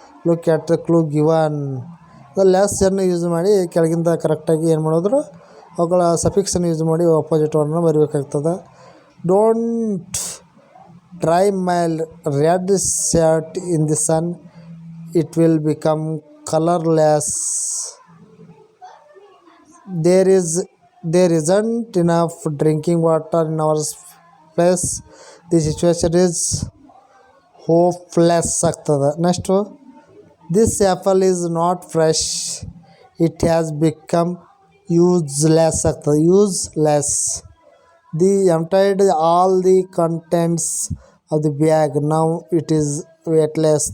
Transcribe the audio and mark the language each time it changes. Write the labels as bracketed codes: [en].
[en] Look at the clue given. [kn] ಲೆಸ್ಸನ್ನು use ಮಾಡಿ ಕೆಳಗಿಂದ ಕರೆಕ್ಟಾಗಿ ಏನು ಮಾಡಿದ್ರು ಅವುಗಳ ಸಫಿಕ್ಸನ್ನು ಯೂಸ್ ಮಾಡಿ opposite ವರ್ಡ್ನ ಬರೀಬೇಕಾಗ್ತದೆ. [en] Don't dry my red shirt in the sun, it will become colourless. There isn't enough drinking water in our place. The situation is hopeless [kn] ಆಗ್ತದೆ. [en] next this apple is not fresh, it has become useless [kn] ಆಗ್ತದೆ. [en] Useless. The emptied all the contents of the bag, now it is weightless.